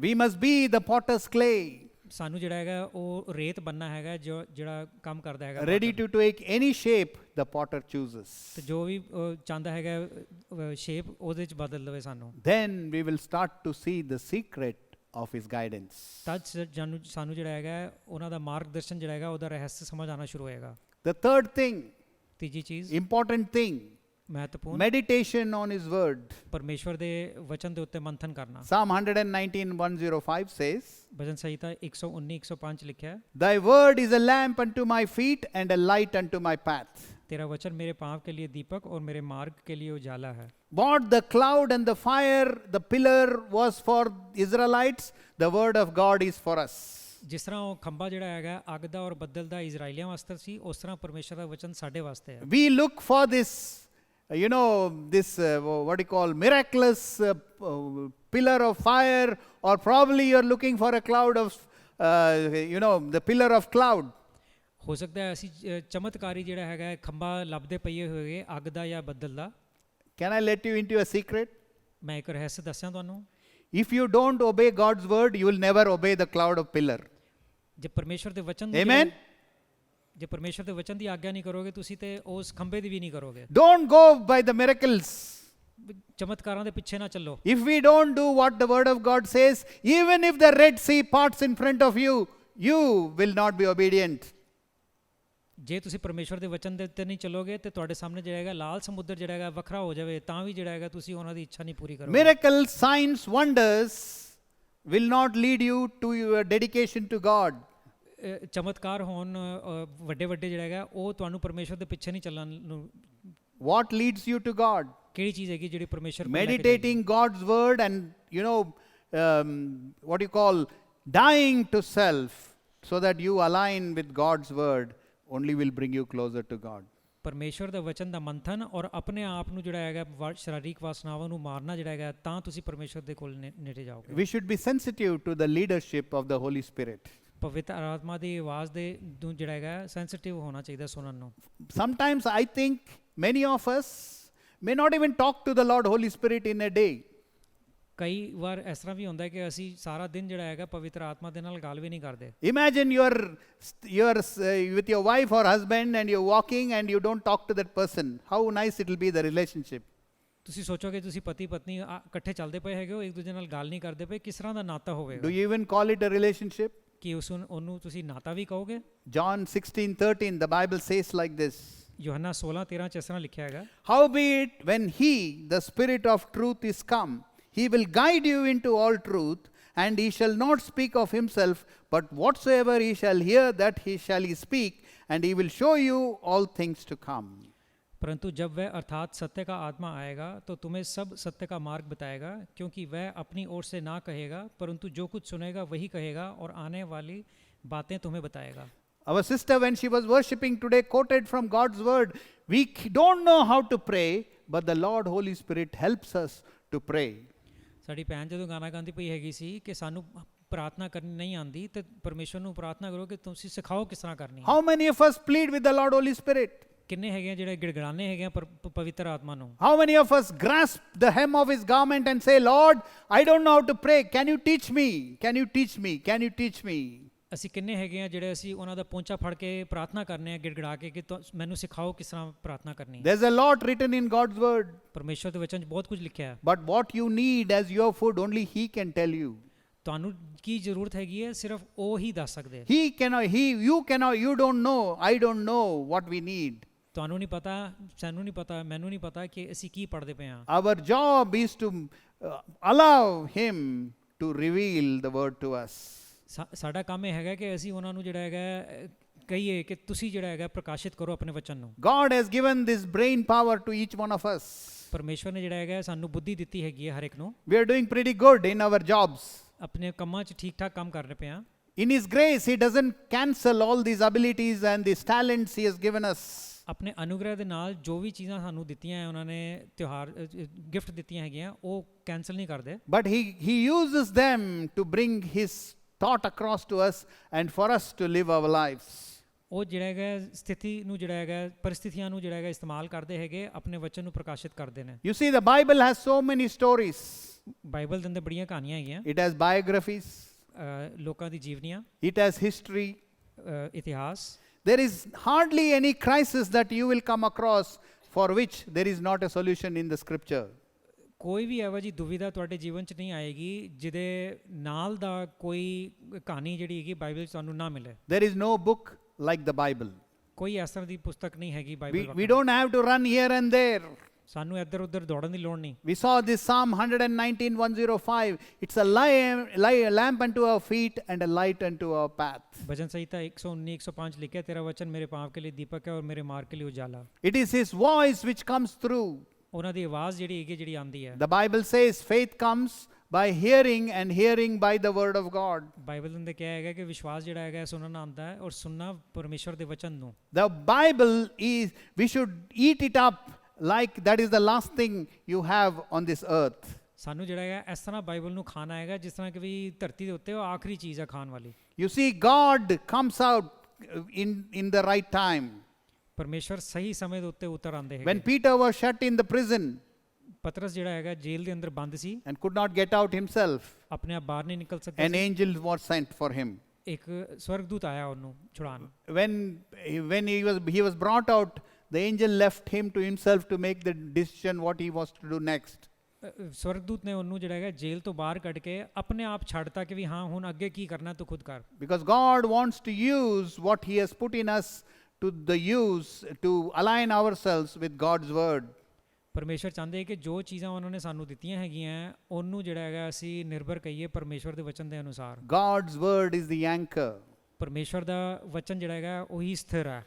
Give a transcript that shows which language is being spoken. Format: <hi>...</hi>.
<en>We must be the potter's clay.</en> <pa>ਸਾਨੂੰ ਜਿਹੜਾ ਹੈਗਾ ਉਹ ਰੇਤ ਬਣਨਾ ਹੈਗਾ ਜਿਹੜਾ ਕੰਮ ਕਰਦਾ ਹੈਗਾ।</pa> <en>Ready to take any shape the potter chooses.</en> <pa>ਤੇ ਜੋ ਵੀ ਚਾਹੁੰਦਾ ਹੈਗਾ ਸ਼ੇਪ ਉਹਦੇ 'ਚ ਬਦਲ ਦੇਵੇ ਸਾਨੂੰ।</pa> <en>Then we will start to see the secret of his guidance.</en> <pa>ਤਦ ਸਾਨੂੰ ਜਿਹੜਾ ਹੈਗਾ ਉਹਨਾਂ ਦਾ ਮਾਰਗਦਰਸ਼ਨ ਜਿਹੜਾ ਹੈਗਾ ਉਹਦਾ ਰਹੱਸ ਸਮਝ ਆਉਣਾ ਸ਼ੁਰੂ ਹੋਏਗਾ।</pa> <en>The third thing,</en> <pa>ਤੀਜੀ ਚੀਜ਼,</pa> <en>important thing,</en> <pa>ਮਹੱਤਵਪੂਰਨ,</pa> <en>meditation on his word.</en> <pa>ਪਰਮੇਸ਼ਵਰ ਦੇ ਵਚਨ ਦੇ ਉੱਤੇ ਮੰਥਨ ਕਰਨਾ।</pa> <en>Psalm 119:105 says,</en> <pa>ਭਜਨ ਸੰਹਿਤਾ 119:105 ਲਿਖਿਆ ਹੈ,</pa> <en>Thy word is a lamp unto my feet and a light unto my path.</en> <hi>तेरा वचन मेरे पाँव के लिए दीपक और मेरे मार्ग के लिए उजाला है।</hi> <en>What the cloud and the fire, the pillar was for Israelites, the word of God is for us.</en> <pa>ਜਿਸ ਤਰ੍ਹਾਂ ਉਹ ਖੰਭਾ ਜਿਹੜਾ ਹੈਗਾ ਅੱਗ ਦਾ ਔਰ ਬੱਦਲ ਦਾ ਇਜ਼ਰਾਈਲੀਆਂ ਵਾਸਤੇ ਸੀ, ਉਸ ਤਰ੍ਹਾਂ ਪਰਮੇਸ਼ਰ ਦਾ ਵਚਨ ਸਾਡੇ ਵਾਸਤੇ ਹੈ।</pa> <en>We look for this, what you call miraculous pillar of fire, or probably you're looking for a cloud of, the pillar of cloud.</en> <pa>ਹੋ ਸਕਦਾ ਹੈ ਅਸੀਂ ਚਮਤਕਾਰੀ ਜਿਹੜਾ ਹੈਗਾ ਖੰਭਾ ਲੱਭਦੇ ਪਈਏ ਹੋਏ ਅੱਗ ਦਾ ਜਾਂ ਬੱਦਲ ਦਾ।</pa> <en>Can I let you into a secret?</en> <pa>ਮੈਂ ਇੱਕ ਰਹੱਸ ਦੱਸਾਂ ਤੁਹਾਨੂੰ।</pa> <en>If you don't obey God's word, you will never obey the cloud of pillar.</en> <pa>ਜੇ ਪਰਮੇਸ਼ਰ ਦੇ ਵਚਨ</pa> <en>Amen?</en> <pa>ਜੇ ਪਰਮੇਸ਼ਰ ਦੇ ਵਚਨ ਦੀ ਆਗਿਆ ਨਹੀਂ ਕਰੋਗੇ ਤੁਸੀਂ ਤੇ ਉਸ ਖੰਭੇ ਦੀ ਵੀ ਨਹੀਂ ਕਰੋਗੇ।</pa> <en>Don't go by the miracles.</en> <pa>ਚਮਤਕਾਰਾਂ ਦੇ ਪਿੱਛੇ ਨਾ ਚੱਲੋ।</pa> <en>If we don't do what the word of God says, even if the Red Sea parts in front of you, you will not be obedient.</en> <pa>ਜੇ ਤੁਸੀਂ ਪਰਮੇਸ਼ਵਰ ਦੇ ਵਚਨ ਦੇ ਉੱਤੇ ਨਹੀਂ ਚੱਲੋਗੇ ਤੇ ਤੁਹਾਡੇ ਸਾਹਮਣੇ ਜਿਹੜਾ ਹੈਗਾ ਲਾਲ ਸਮੁੰਦਰ ਜਿਹੜਾ ਹੈਗਾ ਵੱਖਰਾ ਹੋ ਜਾਵੇ ਤਾਂ ਵੀ ਜਿਹੜਾ ਹੈਗਾ ਤੁਸੀਂ ਉਹਨਾਂ ਦੀ ਇੱਛਾ ਨਹੀਂ ਪੂਰੀ ਕਰੋਗੇ।</pa> <en>Miracles, signs, wonders will not lead you to your dedication to God.</en> <pa>ਚਮਤਕਾਰ ਹੋਣ ਵੱਡੇ ਵੱਡੇ ਜਿਹੜਾ ਹੈਗਾ ਉਹ ਤੁਹਾਨੂੰ ਪਰਮੇਸ਼ਵਰ ਦੇ ਪਿੱਛੇ ਨਹੀਂ ਚੱਲਣ ਨੂੰ।</pa> <en>What leads you to God?</en> <pa>ਕਿਹੜੀ ਚੀਜ਼ ਹੈਗੀ ਜਿਹੜੀ ਪਰਮੇਸ਼ਵਰ ਕੋਲ</pa> <en>Meditating God's word and what you call dying to self so that you align with God's word only will bring you closer to God.</en> <pa>ਪਰਮੇਸ਼ਵਰ ਦਾ ਵਚਨ ਦਾ ਮੰਥਨ ਔਰ ਆਪਣੇ ਆਪ ਨੂੰ ਜਿਹੜਾ ਹੈਗਾ ਸਰੀਰਕ ਵਾਸਨਾਵਾਂ ਨੂੰ ਮਾਰਨਾ ਜਿਹੜਾ ਹੈਗਾ ਤਾਂ ਤੁਸੀਂ ਪਰਮੇਸ਼ਵਰ ਦੇ ਕੋਲ ਨੇੜੇ ਜਾਓਗੇ।</pa> <en>We should be sensitive to the leadership of the Holy Spirit.</en> <pa>ਪਵਿੱਤਰ ਆਤਮਾ ਦੀ ਆਵਾਜ਼ ਦੇ ਨੂੰ ਜਿਹੜਾ ਹੈਗਾ ਸੈਂਸਿਟਿਵ ਹੋਣਾ ਚਾਹੀਦਾ ਸੁਣਨ ਨੂੰ।</pa> <en>Sometimes I think many of us may not even talk to the Lord Holy Spirit in a day.</en> <pa>ਕਈ ਵਾਰ ਇਸ ਤਰ੍ਹਾਂ ਵੀ ਹੁੰਦਾ ਹੈ ਕਿ ਅਸੀਂ ਸਾਰਾ ਦਿਨ ਜਿਹੜਾ ਹੈਗਾ ਪਵਿੱਤਰ ਆਤਮਾ ਦੇ ਨਾਲ ਗੱਲ ਵੀ ਨਹੀਂ ਕਰਦੇ।</pa> <en>Imagine you're with your wife or husband and you're walking and you don't talk to that person. How nice it will be, the relationship.</en> <pa>ਤੁਸੀਂ ਸੋਚੋਗੇ ਤੁਸੀਂ ਪਤੀ ਪਤਨੀ ਇਕੱਠੇ ਚੱਲਦੇ ਪਏ ਹੈਗੇ ਹੋ, ਇੱਕ ਦੂਜੇ ਨਾਲ ਗੱਲ ਨਹੀਂ ਕਰਦੇ ਪਏ, ਕਿਸ ਤਰ੍ਹਾਂ ਦਾ ਨਾਤਾ ਹੋਵੇਗਾ?</pa> <en>Do you even call it a relationship?</en> <pa>ਕਿ ਉਹਨੂੰ ਤੁਸੀਂ ਨਾਤਾ ਵੀ ਕਹੋਗੇ?</pa> <en>John 16:13, the Bible says like this.</en> <pa>यूहन्ना 16:13 ਚ ਇਸ ਤਰ੍ਹਾਂ ਲਿਖਿਆ ਹੈਗਾ,</pa> <en>Howbeit, when he, the Spirit of truth, is come, he will guide you into all truth, and he shall not speak of himself, but whatsoever he shall hear, that he shall speak, and he will show you all things to come.</en> <hi>परंतु जब वह अर्थात सत्य का आत्मा आएगा तो तुम्हें सब सत्य का मार्ग बताएगा, क्योंकि वह अपनी ओर से ना कहेगा, परंतु जो कुछ सुनेगा वही कहेगा और आने वाली बातें तुम्हें बताएगा.</hi> <en>Our sister, when she was worshipping today, quoted from God's word. We don't know how to pray, but the Lord Holy Spirit helps us to pray.</en> <pa>ਸਾਡੀ ਭੈਣ ਜਦੋਂ ਗਾਣਾ ਗਾਉਂਦੀ ਪਈ ਹੈਗੀ ਸੀ ਕਿ ਸਾਨੂੰ ਪ੍ਰਾਰਥਨਾ ਕਰਨੀ ਨਹੀਂ ਆਉਂਦੀ, ਤੇ ਪਰਮੇਸ਼ਵਰ ਨੂੰ ਪ੍ਰਾਰਥਨਾ ਕਰੋ ਕਿ ਤੁਸੀਂ ਸਿਖਾਓ ਕਿਸ ਤਰ੍ਹਾਂ ਕਰਨੀ ਹੈ.</pa> <en>How many of us plead with the Lord Holy Spirit?</en> <pa>ਕਿੰਨੇ ਹੈਗੇ ਆ ਜਿਹੜੇ ਗਿੜਗੜਾਨੇ ਹੈਗੇ ਆ ਪਵਿੱਤਰ ਆਤਮਾ ਨੂੰ.</pa> <en>How many of us grasp the hem of his garment and say, Lord, I don't know how to pray. Can you teach me? Can you teach me? Can you teach me?</en> <pa>ਅਸੀਂ ਕਿੰਨੇ ਹੈਗੇ ਆ ਜਿਹੜੇ ਅਸੀਂ ਉਹਨਾਂ ਦਾ ਪਹੁੰਚਾ ਫੜ ਕੇ ਪ੍ਰਾਰਥਨਾ ਕਰਨੇ ਆ ਗਿੜਗੜਾ ਕੇ ਕਿ ਮੈਨੂੰ ਸਿਖਾਓ ਕਿਸ ਤਰ੍ਹਾਂ ਪ੍ਰਾਰਥਨਾ ਕਰਨੀ ਹੈ.</pa> <en>There's a lot written in God's word.</en> <pa>ਪਰਮੇਸ਼ਵਰ ਦੇ ਵਚਨ 'ਚ ਬਹੁਤ ਕੁਝ ਲਿਖਿਆ ਹੈ.</pa> <en>But what you need as your food, only he can tell you.</en> <pa>ਤੁਹਾਨੂੰ ਕੀ ਜ਼ਰੂਰਤ ਹੈਗੀ ਹੈ ਸਿਰਫ ਉਹ ਹੀ ਦੱਸ ਸਕਦੇ.</pa> <en>You don't know, I don't know what we need.</en> <pa>ਤੁਹਾਨੂੰ ਨਹੀਂ ਪਤਾ, ਸਾਨੂੰ ਨਹੀਂ ਪਤਾ, ਮੈਨੂੰ ਨਹੀਂ ਪਤਾ ਕਿ ਅਸੀਂ ਕੀ ਪੜ੍ਹਦੇ ਪਏ ਹਾਂ.</pa> <en>Our job is to allow him to reveal the word to us.</en> <pa>ਸਾਡਾ ਕੰਮ ਇਹ ਹੈਗਾ ਕਿ ਅਸੀਂ ਉਹਨਾਂ ਨੂੰ ਜਿਹੜਾ ਹੈਗਾ ਕਹੀਏ ਕਿ ਤੁਸੀਂ ਜਿਹੜਾ ਹੈਗਾ ਪ੍ਰਕਾਸ਼ਿਤ ਕਰੋ ਆਪਣੇ ਵਚਨ ਨੂੰ.</pa> <en>God has given this brain power to each one of us.</en> <pa>ਪਰਮੇਸ਼ਵਰ ਨੇ ਜਿਹੜਾ ਹੈਗਾ ਸਾਨੂੰ ਬੁੱਧੀ ਦਿੱਤੀ ਹੈਗੀ ਹੈ ਹਰ ਇੱਕ ਨੂੰ.</pa> <en>We are doing pretty good in our jobs.</en> <pa>ਆਪਣੇ ਕੰਮਾਂ 'ਚ ਠੀਕ ਠਾਕ ਕੰਮ ਕਰ ਰਹੇ ਪਏ ਹਾਂ.</pa> <en>In his grace, he doesn't cancel all these abilities and these talents he has given us.</en> <pa>ਆਪਣੇ ਅਨੁਗ੍ਰਹਿ ਦੇ ਨਾਲ ਜੋ ਵੀ ਚੀਜ਼ਾਂ ਸਾਨੂੰ ਦਿੱਤੀਆਂ ਹੈ, ਉਹਨਾਂ ਨੇ ਤਿਉਹਾਰ ਗਿਫਟ ਦਿੱਤੀਆਂ ਹੈਗੀਆਂ, ਉਹ ਕੈਂਸਲ ਨਹੀਂ ਕਰਦੇ.</pa> <en>But he uses them to bring his thought across to us and for us to live our lives.</en> <pa>ਉਹ ਜਿਹੜਾ ਹੈਗਾ ਸਥਿਤੀ ਨੂੰ ਜਿਹੜਾ ਹੈਗਾ ਪਰਿਸਥਿਤੀਆਂ ਨੂੰ ਜਿਹੜਾ ਹੈਗਾ ਇਸਤੇਮਾਲ ਕਰਦੇ ਹੈਗੇ, ਆਪਣੇ ਵਚਨ ਨੂੰ ਪ੍ਰਕਾਸ਼ਿਤ ਕਰਦੇ ਨੇ.</pa> <en>You see, the Bible has so many stories.</en> <pa>Bible ਦੇ ਅੰਦਰ ਬੜੀਆਂ ਕਹਾਣੀਆਂ ਹੈਗੀਆਂ.</pa> <en>It has biographies.</en> <pa>ਲੋਕਾਂ ਦੀ ਜੀਵਨੀਆਂ.</pa> <en>It has history.</en> <pa>ਇਤਿਹਾਸ.</pa> <en>There is hardly any crisis that you will come across for which there is not a solution in the scripture.</en> <pa>ਕੋਈ ਵੀ ਇਹੋ ਜਿਹੀ ਦੁਵਿਧਾ ਤੁਹਾਡੇ ਜੀਵਨ 'ਚ ਨਹੀਂ ਆਏਗੀ ਜਿਹਦੇ ਨਾਲ ਦਾ ਕੋਈ ਕਹਾਣੀ ਜਿਹੜੀ ਹੈਗੀ ਬਾਈਬਲ 'ਚ ਤੁਹਾਨੂੰ ਨਾ ਮਿਲੇ.</pa> <en>There is no book like the Bible.</en> <pa>ਕੋਈ ਇਸ ਤਰ੍ਹਾਂ ਦੀ ਪੁਸਤਕ ਨਹੀਂ ਹੈਗੀ Bible.</pa> <en>We don't have to run here and there.</en> <pa>ਸਾਨੂੰ ਇੱਧਰ ਉੱਧਰ ਦੌੜਨ ਦੀ ਲੋੜ ਨਹੀਂ.</pa> <en>We saw this Psalm 119:105. It's a lamp unto our feet and a light unto our path.</en> <hi>भजन संहिता 119:105 लिखा है, तेरा वचन मेरे पाँव के लिए दीपक है और मेरे मार्ग के लिए उजाला.</hi> <en>It is his voice which comes through.</en> <pa>ਉਹਨਾਂ ਦੀ ਆਵਾਜ਼ ਜਿਹੜੀ ਹੈਗੀ ਜਿਹੜੀ ਆਉਂਦੀ ਹੈ.</pa> <en>The Bible says faith comes by hearing and hearing by the word of God.</en> <pa>Bible ਦੇ ਅੰਦਰ ਕਿਹਾ ਹੈਗਾ ਕਿ ਵਿਸ਼ਵਾਸ ਜਿਹੜਾ ਹੈਗਾ ਸੁਣਨ ਨਾਲ ਆਉਂਦਾ ਹੈ ਔਰ ਸੁਣਨਾ ਪਰਮੇਸ਼ਵਰ ਦੇ ਵਚਨ ਨੂੰ.</pa> <en>The Bible is, we should eat it up like that is the last thing you have on this earth.</en> <pa>ਸਾਨੂੰ ਜਿਹੜਾ ਹੈਗਾ ਇਸ ਤਰ੍ਹਾਂ ਬਾਈਬਲ ਨੂੰ ਖਾਣਾ ਹੈਗਾ ਜਿਸ ਤਰ੍ਹਾਂ ਕਿ ਵੀ ਧਰਤੀ ਦੇ ਉੱਤੇ ਉਹ ਆਖਰੀ ਚੀਜ਼ ਹੈ ਖਾਣ ਵਾਲੀ.</pa> <en>You see, God comes out in the right time.</en> <pa>ਪਰਮੇਸ਼ਵਰ ਸਹੀ ਸਮੇਂ ਦੇ ਉੱਤੇ ਉਤਰ ਆਉਂਦੇ ਹੈਗੇ.</pa> <en>When Peter was shut in the prison</en> <pa>ਪਤਰਸ ਜਿਹੜਾ ਹੈਗਾ ਜੇਲ੍ਹ ਦੇ ਅੰਦਰ ਬੰਦ ਸੀ</pa> <en>and could not get out himself,</en> <pa>ਆਪਣੇ ਆਪ ਬਾਹਰ ਨਹੀਂ ਨਿਕਲ ਸਕਦਾ</pa> <en>an</en> <pa>ਸੀ.</pa> <en>angel was sent for him.</en> <pa>ਇੱਕ ਸਵਰਗਦੂਤ ਆਇਆ ਉਹਨੂੰ ਛੁਡਾਉਣ.</pa> <en>When he was brought out, the angel left him to himself to make the decision what he was to do next.</en> <pa>ਸਵਰਗਦੂਤ ਨੇ ਉਹਨੂੰ ਜਿਹੜਾ ਹੈਗਾ ਜੇਲ੍ਹ ਤੋਂ ਬਾਹਰ ਕੱਢ ਕੇ ਆਪਣੇ ਆਪ ਛੱਡਤਾ ਕਿ ਵੀ ਹਾਂ ਹੁਣ ਅੱਗੇ ਕੀ ਕਰਨਾ ਤੂੰ ਖੁਦ ਕਰ.</pa> <en>Because God wants to use what he has put in us to align ourselves with God's word.</en> <pa>ਪਰਮੇਸ਼ਵਰ ਚਾਹੁੰਦੇ ਕਿ ਜੋ ਚੀਜ਼ਾਂ ਉਹਨਾਂ ਨੇ ਸਾਨੂੰ ਦਿੱਤੀਆਂ ਹੈਗੀਆਂ ਉਹਨੂੰ ਜਿਹੜਾ ਹੈਗਾ ਅਸੀਂ ਨਿਰਭਰ ਕਰੀਏ ਪਰਮੇਸ਼ਵਰ ਦੇ ਵਚਨ ਦੇ ਅਨੁਸਾਰ.</pa> <en>God's word is the anchor.</en> <pa>ਪਰਮੇਸ਼ਵਰ ਦਾ ਵਚਨ ਜਿਹੜਾ ਹੈਗਾ ਉਹੀ ਸਥਿਰ ਹੈ.</pa>